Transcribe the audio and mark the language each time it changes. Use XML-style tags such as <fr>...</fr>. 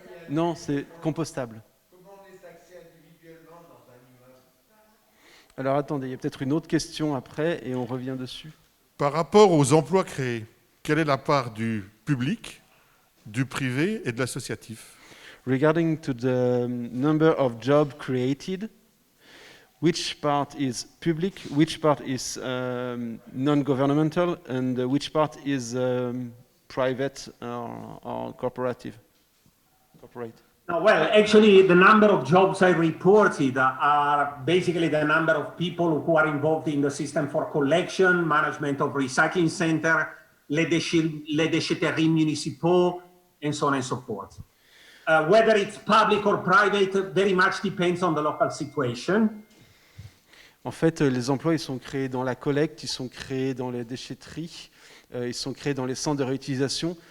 <fr>Non, c'est compostable. Comment on est taxé individuellement dans un immeuble? Alors attendez, il y a peut-être une autre question après et on revient dessus. Par rapport aux emplois créés, quelle est la part du public, du privé et de l'associatif?</fr> <en>Regarding to the number of jobs created, which part is public, which part is non-governmental, and which part is private or corporate? No, well, actually, the number of jobs I reported are basically the number of people who are involved in the system for collection, management of recycling center,</en> <fr>les déchetteries municipaux,</fr> <en>and so on and so forth. Whether it's public or private very much depends on the local situation.</en> <fr>En fait, les emplois, ils sont créés dans la collecte, ils sont créés dans les déchetteries, ils sont créés dans les centres de réutilisation.</fr>